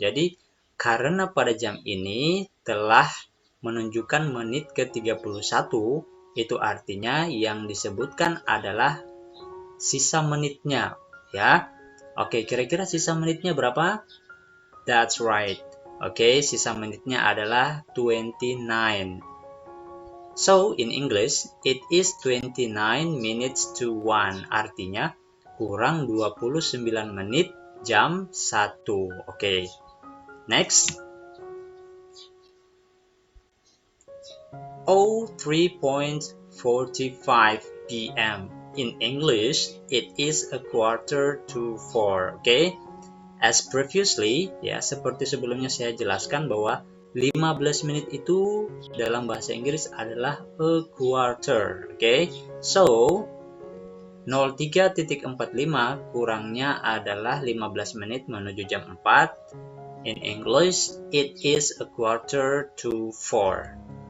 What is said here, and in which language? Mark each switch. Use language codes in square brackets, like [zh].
[id] Jadi, karena pada jam ini telah menunjukkan menit ke-31, itu artinya yang disebutkan adalah sisa menitnya, ya. Oke, kira-kira sisa menitnya berapa? [en] That's right. [id] Oke, sisa menitnya adalah 29. [en] So, in English, it is 29 minutes to 1. [id] Artinya, kurang 29 menit jam 1. Oke. Next. [en] 3:45 p.m. In English, it is a quarter to 4. Oke. As previously, [id] ya seperti sebelumnya saya jelaskan bahwa 15 menit itu dalam bahasa Inggris adalah a quarter. Oke. So, 03.45 kurangnya adalah 15 menit menuju jam 4. [en] In English, it is a quarter to 4.